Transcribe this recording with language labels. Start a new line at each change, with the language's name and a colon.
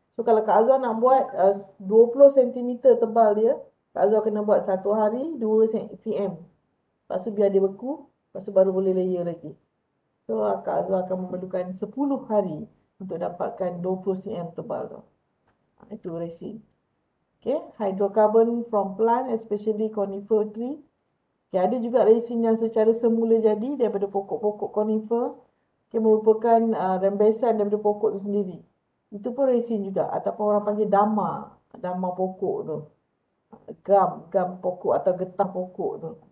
Malay: So kalau Kak Azwar nak buat 20 cm tebal dia, Kak Azwar kena buat satu hari 2 cm. Lepas tu biar dia beku, lepas tu baru boleh layer lagi. So Kak Azwar akan memerlukan 10 hari untuk dapatkan 20 cm tebal tu. Itu resin.
English: Okay, hydrocarbon from plant, especially conifer tree.
Malay: Okay, ada juga resin yang secara semula jadi daripada pokok-pokok conifer. Okay, merupakan rembesan daripada pokok tu sendiri. Itu pun resin juga. Ataupun orang panggil dama pokok tu. Gam pokok atau getah pokok tu.